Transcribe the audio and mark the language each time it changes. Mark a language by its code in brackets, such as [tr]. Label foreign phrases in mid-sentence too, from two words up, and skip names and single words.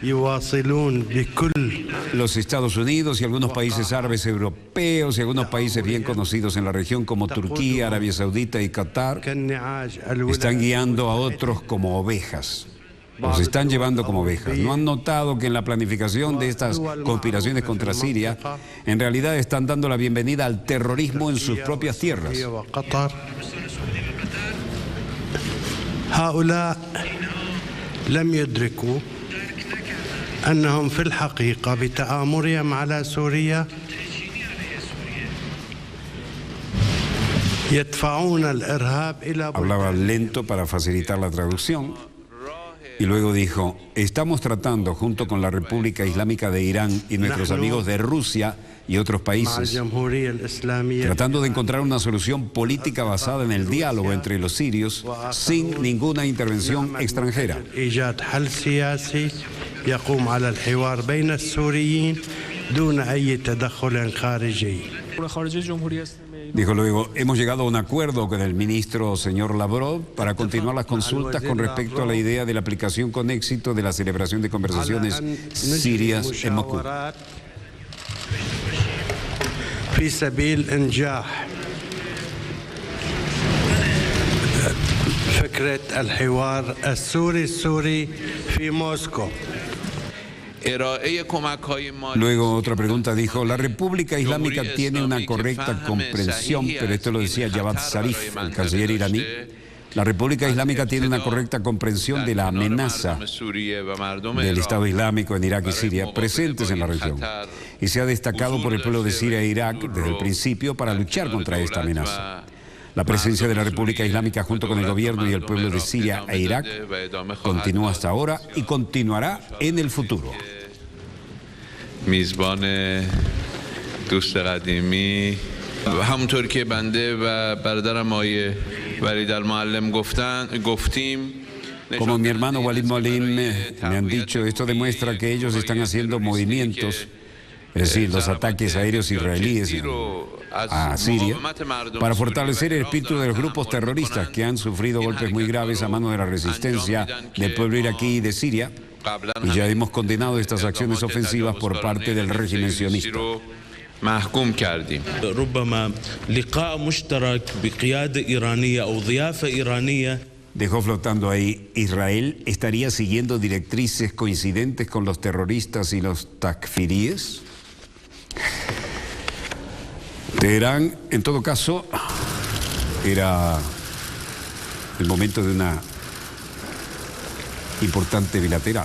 [es] Los Estados Unidos y algunos países árabes europeos y algunos países bien conocidos en la región como Turquía, Arabia Saudita y Qatar están guiando a otros como ovejas. Los están llevando como ovejas. ¿No han notado que en la planificación de estas conspiraciones contra Siria, en realidad están dando la bienvenida al terrorismo en sus propias tierras? [ar] هؤلاء لم يدركوا أنهم في الحقيقة بتآمرهم على سوريا يدفعون الإرهاب إلى [es] Hablaba lento para facilitar la traducción Y luego dijo, estamos tratando junto con la República Islámica de Irán y nuestros amigos de Rusia y otros países, tratando de encontrar una solución política basada en el diálogo entre los sirios sin ninguna intervención extranjera. Dijo luego, hemos llegado a un acuerdo con el ministro señor Lavrov para continuar las consultas con respecto a la idea de la aplicación con éxito de la celebración de conversaciones sirias en Moscú. [ar] في سبيل إنجاح فكرة الحوار السوري في موسكو. [es] Luego otra pregunta dijo, la República Islámica tiene una correcta comprensión, pero esto lo decía Javad Zarif, el canciller iraní, la República Islámica tiene una correcta comprensión de la amenaza del Estado Islámico en Irak y Siria presentes en la región y se ha destacado por el pueblo de Siria e Irak desde el principio para luchar contra esta amenaza. La presencia de la República Islámica junto con el gobierno y el pueblo de Siria e Irak continúa hasta ahora y continuará en el futuro. [fa] همونطور که بنده و برادرم آقای ولید المعلم گفتیم [es] Como mi hermano Walid Moalim me han dicho, esto demuestra que ellos están haciendo movimientos, es decir, los ataques aéreos israelíes a Siria, para fortalecer el espíritu de los grupos terroristas que han sufrido golpes muy graves a mano de la resistencia del pueblo iraquí y de Siria, y ya hemos condenado estas acciones ofensivas por parte del régimen sionista. [fa] محکوم کردیم. [ar] ربما لقاء مشترك بقيادة إيرانية أو ضيافة إيرانية. [es] Dejó flotando ahí, ¿Israel estaría siguiendo directrices coincidentes con los terroristas y los takfiríes? Teherán, en todo caso, era el momento de una importante bilateral.